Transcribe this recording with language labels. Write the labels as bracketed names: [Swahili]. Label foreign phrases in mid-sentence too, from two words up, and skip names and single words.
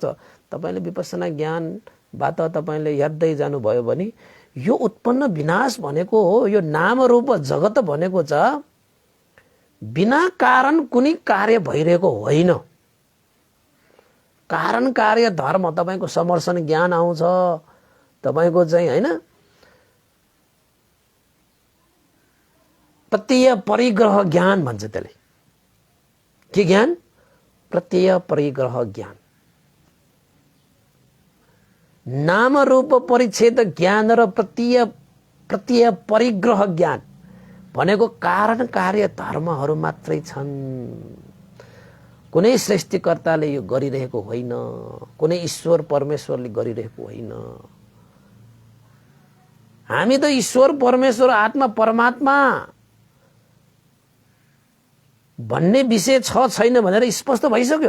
[Nepali] तपाईले विपස්සना ज्ञानबाट तपाईले हेर्दै जानुभयो भने यो उत्पन्न विनाश भनेको हो, यो नाम रूप जगत भनेको छ बिना कारण कुनै कार्य भइरहेको होइन। कारण कार्य धर्म तपाईको समर्शन ज्ञान आउँछ। तपाईको चाहिँ हैन प्रत्यय परिग्रह ज्ञान भन्छ त्यसले। के ज्ञान? प्रत्यय परिग्रह ज्ञान। नाम रूप परिच्छेद ज्ञान र प्रत्यय परिग्रह ज्ञान भनेको कारण कार्य धर्महरू मात्रै छन्। कुनै सृष्टिकर्ताले यो गरिरहेको होइन, कुनै ईश्वर परमेश्वरले गरिरहेको होइन। हामी त ईश्वर परमेश्वर आत्मा परमात्मा भन्ने विषय छ छैन भनेर स्पष्ट भइसक्यो।